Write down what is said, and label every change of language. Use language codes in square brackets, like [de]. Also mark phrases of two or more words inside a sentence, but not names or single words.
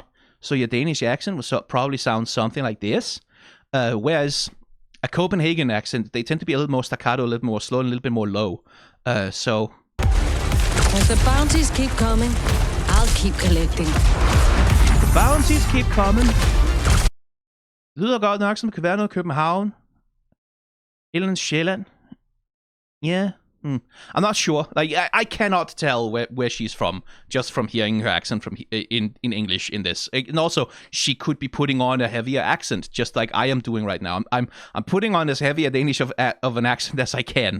[en] So your Danish accent will probably sound something like this. Whereas a Copenhagen accent, they tend to be a little more staccato, a little more slow, and a little bit more low. So... As the bounties keep coming, I'll keep collecting. The bounties keep coming. [da] Det lyder godt nok, som det kan være noget København. Eller Sjælland. [en] Yeah. I'm not sure. Like I cannot tell where she's from just from hearing her accent from in English in this. And also, she could be putting on a heavier accent, just like I am doing right now. I'm putting on as heavy a Danish of an accent as I can.